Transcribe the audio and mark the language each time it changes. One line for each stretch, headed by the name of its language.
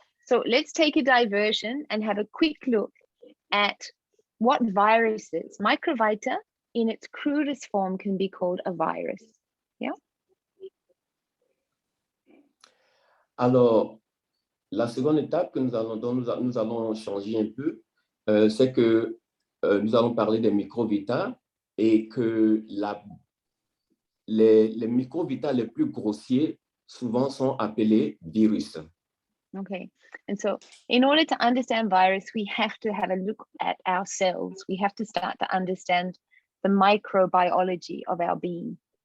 English: So let's take a diversion and have a quick look at what viruses, Microvita in its crudest form can be called a virus. Yeah.
French: Alors, la seconde étape dont nous allons changer un peu, c'est que nous allons parler des microvita et que les microvita les plus grossiers souvent sont appelés virus.
English: Okay, and so in order to understand virus, we have to have a look at ourselves. We have to start to understand the microbiology of our being.